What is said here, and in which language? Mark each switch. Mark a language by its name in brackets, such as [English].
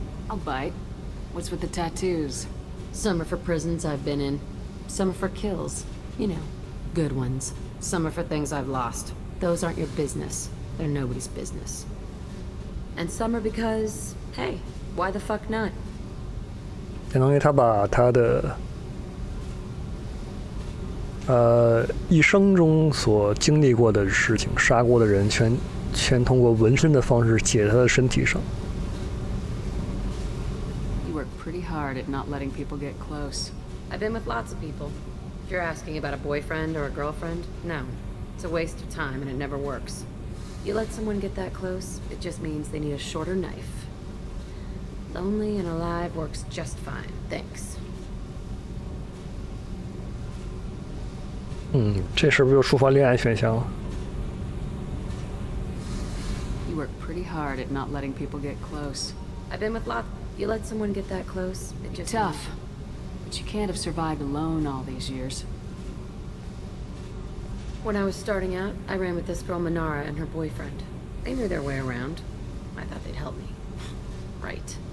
[English] I'll bite. What's with the tattoos? Some are for prisons I've been in. Some are for kills. You know, good ones. Some are for things I've lost. Those aren't your business. They're nobody's business. And some are because, hey, why the fuck not? [Chinese] 相当于他把他的一生中所经历过的事情、杀过的人全通过纹身的方式写在他的身体上。 [English] You work pretty hard at not letting people get close. I've been with lots of people. If you're asking about a boyfriend or a girlfriend, no. It's a waste of time and it never works. You let someone get that close, it just means they need a shorter knife. Lonely and alive works just fine, thanks. [Chinese] 这是不是又触发恋爱选项了？ [English] You work pretty hard at not letting people get close. I've been with lots. You let someone get that close, it just Tough. But you can't have survived alone all these years. When I was starting out, I ran with this girl Minara and her boyfriend. They knew their way around. I thought they'd help me. Right.